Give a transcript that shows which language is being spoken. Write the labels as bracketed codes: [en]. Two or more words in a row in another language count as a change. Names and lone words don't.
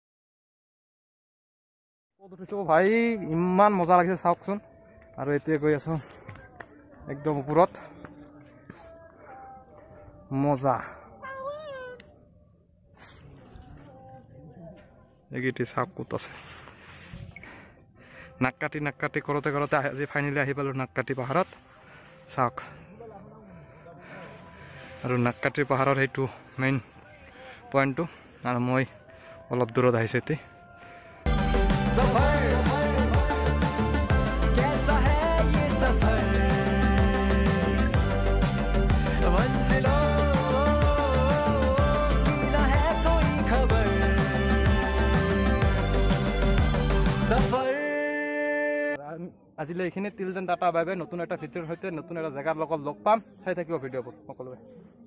[as] ক'ত উঠিছোঁ ভাই ইমান মজা লাগিছে চাওকচোন আৰু এতিয়া গৈ আছোঁ একদম ওপৰত মজা এইকেইটি চাওক ক'ত আছে নাককাটি কৰোঁতে আজি ফাইনেলি আহি পালোঁ নাককাটি পাহাৰত চাওক আৰু নাককাটি পাহাৰৰ সেইটো মেইন পইণ্টটো আৰু মই অলপ দূৰত আহিছোঁ এতিয়া [hi] सफर कैसा है ये सफर मंजिलों की न है कोई खबर सफर [as] আজিলৈ এইখিনি [en] till then tata bye bye [as] নতুন এটা ভিডিঅ'ৰ সৈতে নতুন এটা জেগাৰ লগত লগ পাম চাই থাকিব ভিডিঅ'বোৰ সকলোৱে